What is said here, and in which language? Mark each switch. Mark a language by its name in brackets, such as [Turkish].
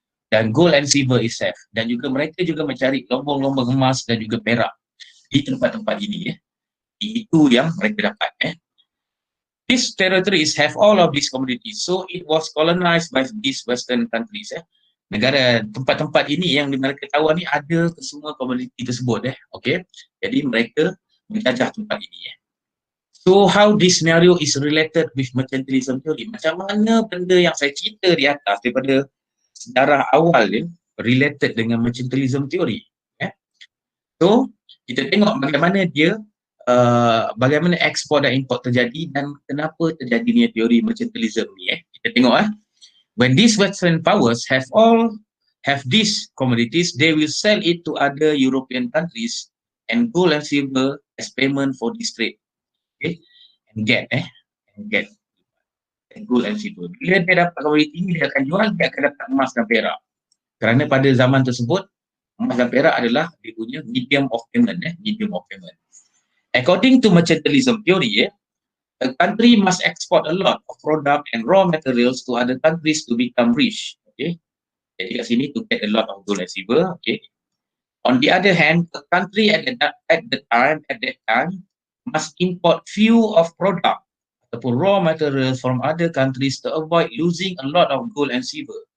[Malay] Dan [English] gold and silver is safe. [Malay] Dan juga mereka juga mencari lombong-lombong emas dan juga perak di tempat-tempat ini. Itu yang mereka dapat. [English] These territories have all of these commodities. So it was colonized by these Western countries. [Malay] Negara tempat-tempat ini yang mereka tahu ni ada semua komoditi tersebut. Okay. Jadi mereka menjajah tempat ini. [English] So how this scenario is related with mercantilism theory? [Malay] Macam mana benda yang saya cerita di atas daripada sejarah awal dia related dengan mercantilism theory? So kita tengok bagaimana bagaimana ekspor dan import terjadi dan kenapa terjadinya teori mercantilism ni. Kita tengok [English] when these Western powers have these commodities, they will sell it to other European countries and gold and silver as payment for this trade. Okay, and get gold and silver. [Malay] Bila dia dapat komoditi ini, dia akan jual, dia akan dapat emas dan perak. Kerana pada zaman tersebut, emas dan perak adalah dia punya medium of payment. [English] According to mercantilism theory, a country must export a lot of product and raw materials to other countries to become rich. Okay. [Malay] Jadi kat sini [English] to get a lot of gold and silver. Okay. On the other hand, a country at that time must import few of product ataupun raw materials from other countries to avoid losing a lot of gold and silver.